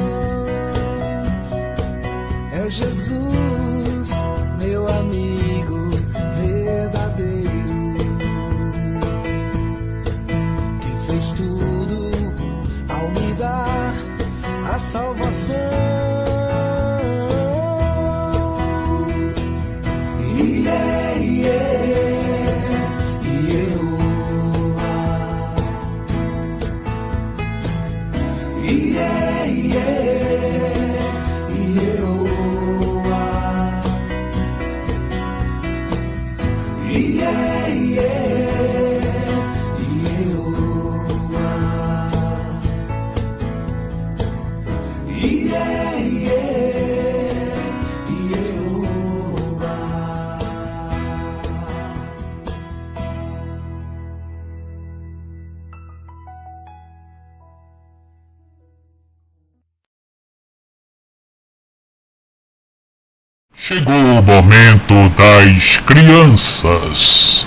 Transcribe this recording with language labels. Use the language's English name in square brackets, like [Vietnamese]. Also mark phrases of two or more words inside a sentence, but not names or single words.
[Portuguese] É Jesus, meu amigo verdadeiro, que fez tudo ao me dar a salvação. [English] Yeah, yeah, Yehoah. Yeah, yeah, Yehoah. Yeah, yeah, Yehoah. Yeah, yeah, Yehoah. [Portuguese] Chegou o momento das crianças.